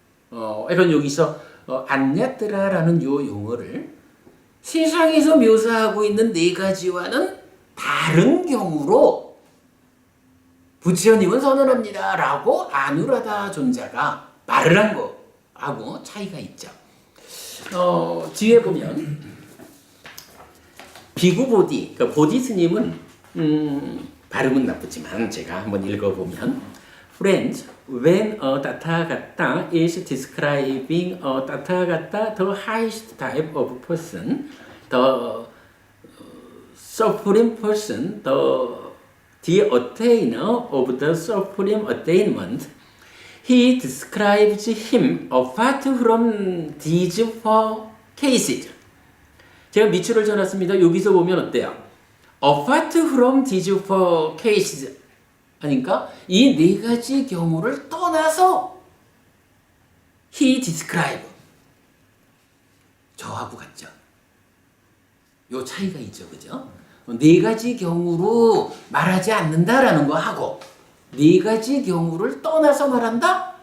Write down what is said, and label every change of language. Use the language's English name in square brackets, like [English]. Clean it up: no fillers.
[Korean] 그러니까 여기서 안냐뜨라라는 요 용어를 세상에서 묘사하고 있는 네 가지와는 다른 경우로 부처님은 선언합니다. 라고 아누라다 존자가 말을 한 거하고 차이가 있죠. 뒤에 보면 비구보디, 그러니까 보디 스님은 발음은 나쁘지만 제가 한번 읽어보면 [English] Friends, when a Tathagata is describing a Tathagata, the highest type of person, the supreme person, the attainer of the supreme attainment, he describes him apart from these four cases. [Korean] 제가 밑줄을 쳐놨습니다. 여기서 보면 어때요? [English] Apart from these four cases. [Korean] 그러니까 이 네 가지 경우를 떠나서 [English] he describe. [Korean] 저하고 같죠? 요 차이가 있죠. 그죠? 네 가지 경우로 말하지 않는다라는 거 하고 네 가지 경우를 떠나서 말한다.